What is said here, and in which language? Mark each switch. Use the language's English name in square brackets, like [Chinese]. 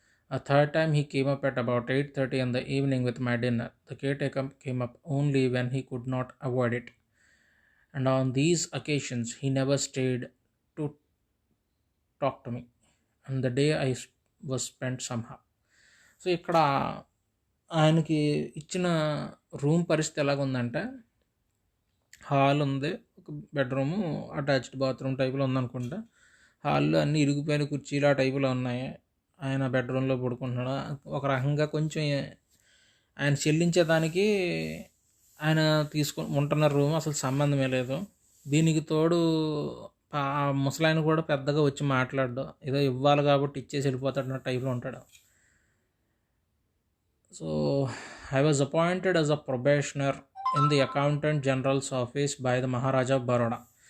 [English] A third time he came up at about 8:30 in the evening with my dinner. The caretaker came up only when he could not avoid it, and on these occasions he never stayed to talk to me, and the day I was spent somehow. [Telugu] So ఇక్కడ ఆయనకి ఇచ్చిన room పరిస్థితి ఎలాగుందంటే, hall ఉంది, ఒక bedroom, attached bathroom టైపులో ఉందనుకుంటా. హాల్లో అన్నీ ఇరిగిపోయిన కుర్చీలు ఆ టైపులో ఉన్నాయి. ఆయన బెడ్రూమ్లో పడుకుంటున్నాడు. ఒక రకంగా కొంచెం ఆయన చెల్లించేదానికి ఆయన ఉంటున్న రూమ్ అసలు సంబంధమే లేదు. దీనికి తోడు ముసలాయన కూడా పెద్దగా వచ్చి మాట్లాడడం, ఏదో ఇవ్వాలి కాబట్టి ఇచ్చేసి వెళ్ళిపోతాడు అన్న టైప్లో ఉంటాడు. [English] So I was appointed as a probationer in the Accountant General's office by the Maharaja of Baroda.